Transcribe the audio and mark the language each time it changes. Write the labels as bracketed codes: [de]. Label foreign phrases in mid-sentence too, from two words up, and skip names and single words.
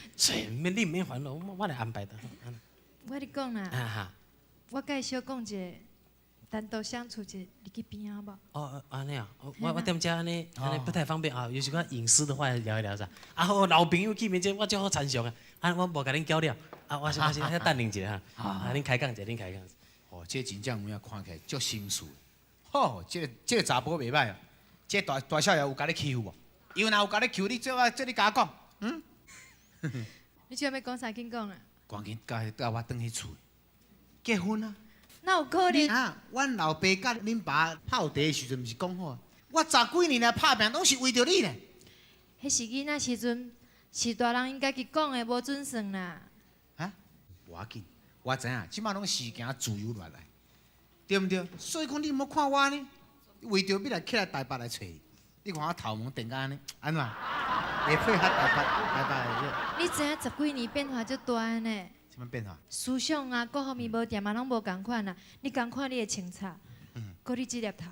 [nan] 你免烦恼，我来安排的。我跟你讲啦，我介绍讲一个单独相处一个，你去边啊无？哦，安尼啊，我踮遮安尼不太方便啊，有时讲隐私的话聊一聊噻。好老朋友见面这我就好参详啊，我无甲恁交了，我先等恁一下哈，恁开讲者，恁开讲。哦，这真正有影看起来足心事。吼，这个查甫袂歹哦，这大少爷有甲你欺负无？伊若有甲你欺负，你最好你甲我讲，嗯？你今要讲啥？紧讲啊！赶紧甲我转去厝，结婚啊！那有可能？啊，阮老爸甲恁爸泡茶的时阵，毋是讲好啊？我10几年来拍拼，拢是为着你呢。迄是囡仔时阵，是大人因家己讲的，无准算啦。啊，无要紧，我知影，即摆拢时行自由落来，对毋对？所以讲你毋好看我呢，为着要来起来台北来找你，你看我头毛定甲安尼，安怎？会配合台北的。你知影10几年变化足大呢？什么变化？思想啊，各方面无掂啊，拢无共款啊。你共款你的清茶，搁你这粒头。